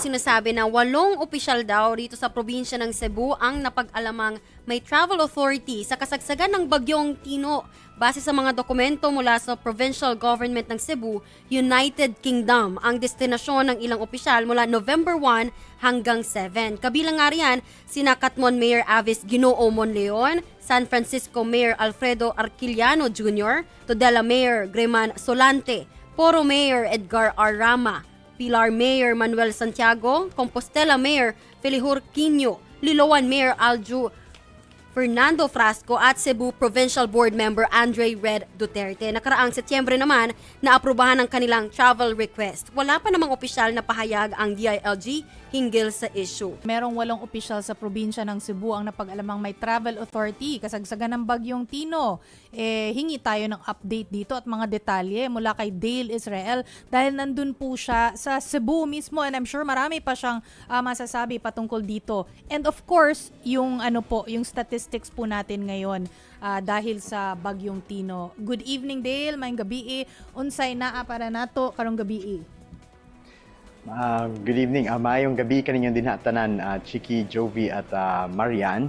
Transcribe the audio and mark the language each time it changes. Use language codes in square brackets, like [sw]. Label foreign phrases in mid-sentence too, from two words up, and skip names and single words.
[tl] sinasabi na 8 opisyal daw dito sa probinsya ng Cebu ang napag-alamang may [en] travel authority [tl] sa kasagsagan ng bagyong Tino. Base sa mga dokumento mula sa Provincial Government ng Cebu, United Kingdom ang destinasyon ng ilang opisyal mula November 1 hanggang 7. Kabilang nga riyan sina Catmon Mayor Avis Ginoo Monleon, San Francisco Mayor Alfredo Arquiliano Jr., Tudela Mayor Greman Solante, Poro Mayor Edgar R. Rama, Pilar Mayor Manuel Santiago, Compostela Mayor Felihur Quino, Liloan Mayor Alju Fernando Frasco at Cebu Provincial Board Member Andre Red Duterte. Nakaraang Setyembre naman naaprubahan ang kanilang [en] travel request. [tl] Wala pa namang opisyal na pahayag ang DILG hinggil sa issue. Merong 8 opisyal sa probinsya ng Cebu ang napag-alamang may [en] travel authority [tl] kasagsagan ng bagyong Tino. Hingi tayo ng update dito at mga detalye mula kay Dale Israel dahil nandun po siya sa Cebu mismo [en] and I'm sure [tl] marami pa siyang masasabi patungkol dito. [en] And of course, [tl] yung yung statistics po natin ngayon dahil sa bagyong Tino. [en] Good evening [ceb] Dale, maayong gabi. Unsay naa para nato karong gabi? [en] Good evening. [ceb] Maayong gabi kaninyong dinhatanan, Chiki, Jovi at Marian.